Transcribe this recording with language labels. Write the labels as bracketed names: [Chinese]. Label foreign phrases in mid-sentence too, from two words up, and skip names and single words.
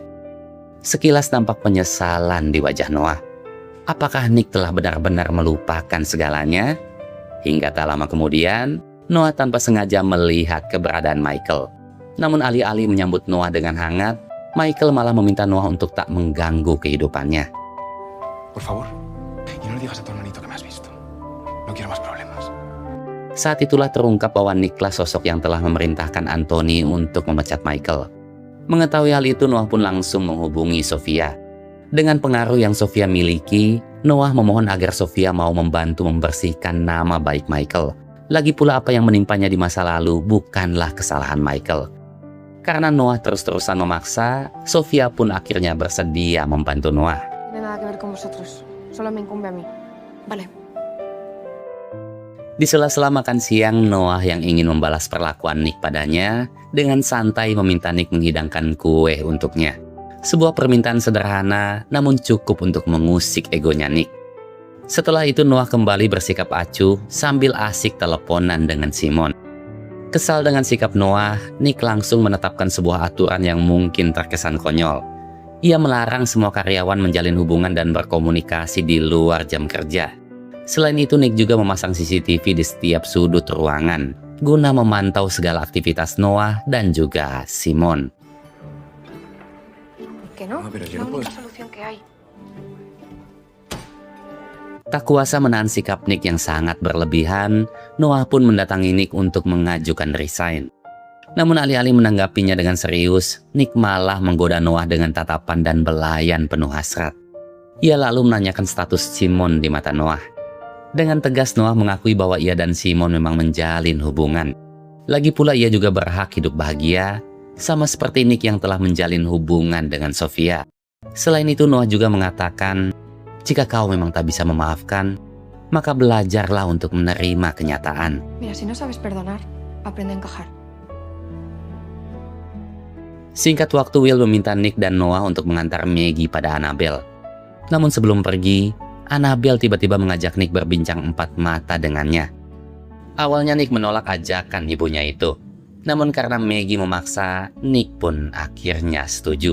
[Indonesian] Sekilas nampak penyesalan di wajah Noah. Apakah Nick telah benar-benar melupakan segalanya? Hingga tak lama kemudian, Noah tanpa sengaja melihat keberadaan Michael. Namun alih-alih menyambut Noah dengan hangat, Michael malah meminta Noah untuk tak mengganggu kehidupannya. [Spanish] Por favor, y no le digas a tu hermanito que me has visto. No quiero más problemas. [Indonesian] Saat itulah terungkap bahwa Nicklah sosok yang telah memerintahkan Anthony untuk memecat Michael. Mengetahui hal itu, Noah pun langsung menghubungi Sofia. Dengan pengaruh yang Sofia miliki, Noah memohon agar Sofia mau membantu membersihkan nama baik Michael. Lagi pula apa yang menimpanya di masa lalu bukanlah kesalahan Michael. Karena Noah terus-terusan memaksa, Sofia pun akhirnya bersedia membantu Noah. [Spanish] No tiene nada que ver con vosotros. Solo me incumbe a mí. Vale. [Indonesian] Di sela-sela makan siang, Noah yang ingin membalas perlakuan Nick padanya dengan santai meminta Nick menghidangkan kue untuknya. Sebuah permintaan sederhana namun cukup untuk mengusik egonya Nick. Setelah itu Noah kembali bersikap acuh sambil asik teleponan dengan Simon. Kesal dengan sikap Noah, Nick langsung menetapkan sebuah aturan yang mungkin terkesan konyol. Ia melarang semua karyawan menjalin hubungan dan berkomunikasi di luar jam kerja. Selain itu, Nick juga memasang CCTV di setiap sudut ruangan guna memantau segala aktivitas Noah dan juga Simon. [Spanish] ¿Que no? No, pero Es yo la no única puedo. solución que hay. [Indonesian] Tak kuasa menahan sikap Nick yang sangat berlebihan, Noah pun mendatangi Nick untuk mengajukan resign. Namun alih-alih menanggapinya dengan serius, Nick malah menggoda Noah dengan tatapan dan belayan penuh hasrat. Ia lalu menanyakan status Simon di mata Noah. Dengan tegas Noah mengakui bahwa ia dan Simon memang menjalin hubungan. Lagi pula ia juga berhak hidup bahagia, sama seperti Nick yang telah menjalin hubungan dengan Sofia. Selain itu Noah juga mengatakan, jika kau memang tak bisa memaafkan, maka belajarlah untuk menerima kenyataan. [Spanish] Mira, si no sabes perdonar, aprende a encajar. [Indonesian] Singkat waktu, Will meminta Nick dan Noah untuk mengantar Maggie pada Annabelle. Namun sebelum pergi, Annabelle tiba-tiba mengajak Nick berbincang empat mata dengannya. Awalnya Nick menolak ajakan ibunya itu. Namun karena Maggie memaksa, Nick pun akhirnya setuju.